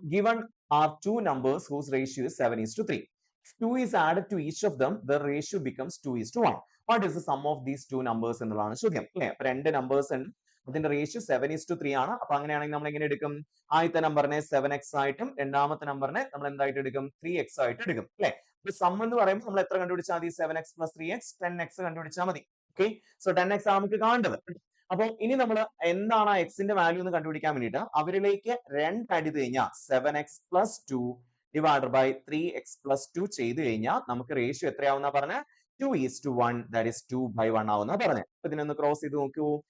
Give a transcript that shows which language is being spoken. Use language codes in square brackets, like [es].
[en] Given are two numbers whose ratio is 7:3. If 2 is added to each of them, the ratio becomes 2:1. What is the sum of these two numbers [ml] എന്നുള്ളതാണ് ചോദ്യം അല്ലെ. അപ്പൊ രണ്ട് numbers ഉണ്ട്, അതിന്റെ ratio 7:3 ആണ്. അപ്പൊ അങ്ങനെയാണെങ്കിൽ നമ്മൾ എങ്ങനെ എടുക്കും? ആദ്യത്തെ നമ്പറിനെ 7x ആയിട്ടും രണ്ടാമത്തെ നമ്പറിനെ നമ്മൾ എന്തായിട്ട് എടുക്കും? 3x ആയിട്ട് എടുക്കും അല്ലെ. അപ്പൊ സം എന്ന് പറയുമ്പോൾ നമ്മൾ എത്ര കണ്ടുപിടിച്ചാൽ മതി? 7x + 3x 10x കണ്ടുപിടിച്ചാൽ മതി. ഓക്കെ. സോ 10x ആണ് നമുക്ക് കാണേണ്ടത്. അപ്പൊ ഇനി നമ്മൾ എന്താണ് ആ എക്സിന്റെ വാല്യൂ എന്ന് കണ്ടുപിടിക്കാൻ വേണ്ടിയിട്ട് അവരിലേക്ക് 2 അടിത് കഴിഞ്ഞാൽ 7x + 2 ഡിവൈഡഡ് ബൈ 3x + 2 ചെയ്ത് കഴിഞ്ഞാൽ നമുക്ക് റേഷ്യോ എത്രയാവുന്ന പറഞ്ഞ? 2:1, ദാറ്റ് ഈസ് 2/1 ആവുന്ന പറഞ്ഞത്. അപ്പൊ ഇതിനൊന്ന് ക്രോസ് ചെയ്ത് നോക്കൂ.